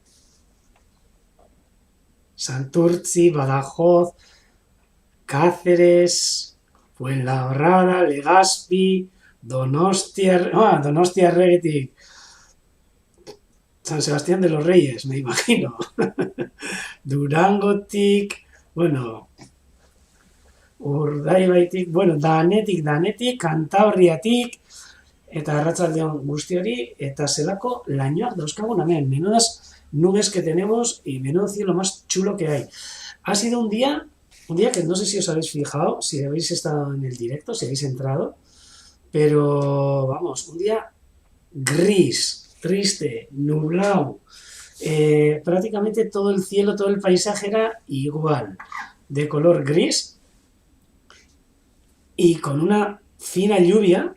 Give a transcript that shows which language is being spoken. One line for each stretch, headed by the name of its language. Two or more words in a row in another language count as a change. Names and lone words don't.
Spanish: Santurtzi, Badajoz, Cáceres, Fuenlabrada, Legazpi, Donostia Regetik, San Sebastián de los Reyes, me imagino,
Basque: Durangotik, bueno, Urdaibaitik, bueno, Danetik, Cantabriatik, eta arratsaldeon guztiori, eta zelako lainoak dauzkagun hemen,
Spanish: menudas nubes que tenemos y menudo cielo más chulo que hay. Ha sido un día que no sé si os habéis fijado, si habéis estado en el directo, si habéis entrado, pero vamos, un día gris, triste, nublado, prácticamente todo el cielo, todo el paisaje era igual, de color gris y con una fina lluvia.